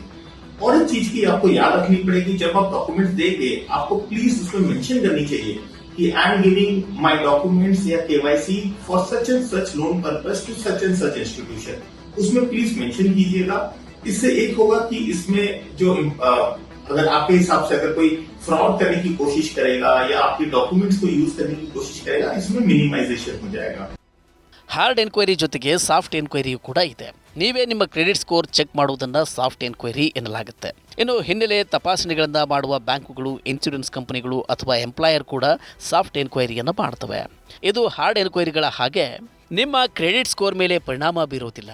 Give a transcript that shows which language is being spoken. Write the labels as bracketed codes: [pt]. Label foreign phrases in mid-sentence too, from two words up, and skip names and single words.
[hi] और एक चीज की आपको याद रखनी पड़ेगी, जब आप डॉक्यूमेंट देंगे आपको प्लीज उसमें मेंशन करनी चाहिए कि [en] I am giving my documents [hi] या [en] KYC for such and such loan purpose to such and such institution. [hi] उसमें प्लीज मेंशन कीजिएगा. इससे एक होगा कि इसमें जो अगर आपके हिसाब से अगर कोई फ्रॉड करने की कोशिश करेगा या आपके डॉक्यूमेंट्स को यूज करने की कोशिश करेगा, इसमें मिनिमाइजेशन हो जाएगा. [en] hard enquiry [kn] ಜೊತೆಗೆ [en] soft enquiry [kn] ಕೂಡ ಇದೆ. ನೀವೇ ನಿಮ್ಮ [en] credit score check [kn] ಮಾಡುವುದನ್ನು [en] soft enquiry [kn] ಎನ್ನಲಾಗುತ್ತೆ. ಇನ್ನು ಹಿನ್ನೆಲೆ ತಪಾಸಣೆಗಳನ್ನು ಮಾಡುವ ಬ್ಯಾಂಕುಗಳು, [en] insurance companies [kn] ಅಥವಾ ಎಂಪ್ಲಾಯರ್ ಕೂಡ [en] soft enquiry [kn] ಮಾಡ್ತವೆ. ಇದು [en] hard enquiries [kn] ಹಾಗೆ ನಿಮ್ಮ [en] credit score [kn] ಮೇಲೆ ಪರಿಣಾಮ ಬೀರುವುದಿಲ್ಲ.